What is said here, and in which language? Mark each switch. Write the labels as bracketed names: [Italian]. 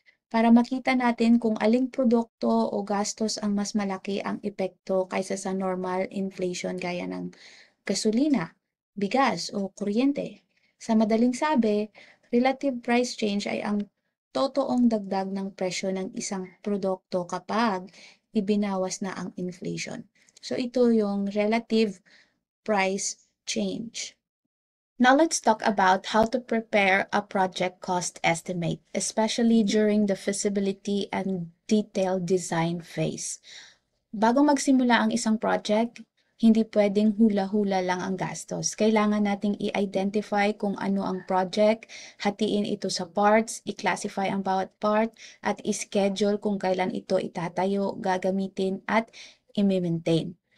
[Filipino] Para makita natin kung aling produkto o gastos ang mas malaki ang epekto kaysa sa normal inflation gaya ng gasolina, bigas o kuryente. Sa madaling sabi, relative price change ay ang totoong dagdag ng presyo ng isang produkto kapag ibinawas na ang inflation. So ito yung relative price change. [English] Now let's talk about how to prepare a project cost estimate, especially during the feasibility and detailed design phase. [Filipino] Bago magsimula ang isang project, hindi pwedeng hula-hula lang ang gastos. Kailangan nating i-identify kung ano ang project, hatiin ito sa parts, i-classify ang bawat part, at i-schedule kung kailan ito itatayo, gagamitin, at i-maintain.